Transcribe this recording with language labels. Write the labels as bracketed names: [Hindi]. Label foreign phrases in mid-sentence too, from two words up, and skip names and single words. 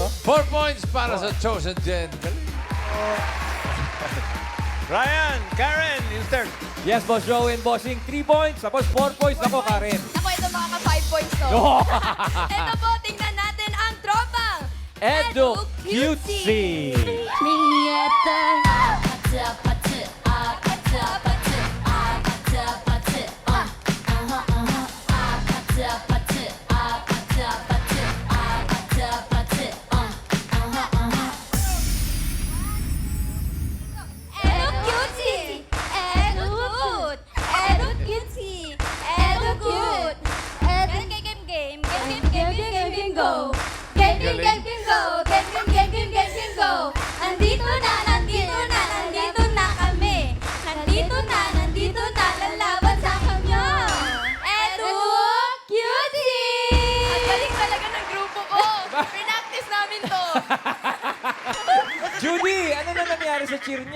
[Filipino] 4 points para sa Chosen Jen. Ryan, Karen, yung third. [English] Yes, Boss Joey and Bossing. [Filipino] 3 points. Tapos 4 points. Ako, Karen. Ako, ito makaka 5 points to. Oh. Ito po, tingnan natin ang tropang Edu Cutesy. [English] Me at the [Korean] 아파트 아파트 아파트 아파트 아파트 아파트 아파트 아파트 아파트 아파트 아파트 Edu Cutie! [English] Edu good! Edu Cutie! Edu good! Edu game go! Game go! Game go! [Filipino] Nandito na kami! Nandito na, lalaban sa kanyo! Edu Cutie! Ang galing talaga ng grupo ko! Pinaktis namin to! Judy, ano na nangyari sa cheer nyo?